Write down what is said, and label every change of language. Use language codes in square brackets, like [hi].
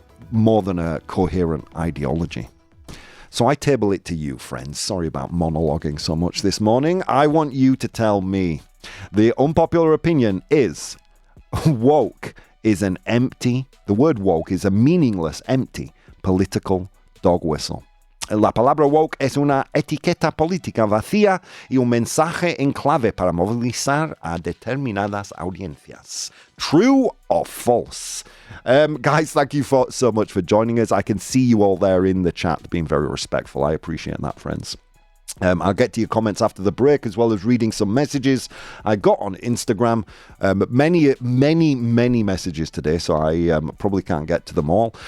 [en] more than a coherent ideology. So I table it to you, friends. Sorry about monologuing so much this morning. I want you to tell me. The unpopular opinion is woke is the word woke is a meaningless, empty, political dog whistle. [es] La palabra woke es una etiqueta política vacía y un mensaje en clave para movilizar a determinadas audiencias. [en] True or false? Guys, thank you so much for joining us. I can see you all there in the chat being very respectful. I appreciate that, friends. I'll get to your comments after the break, as well as reading some messages I got on Instagram. Many messages today, so I probably can't get to them all.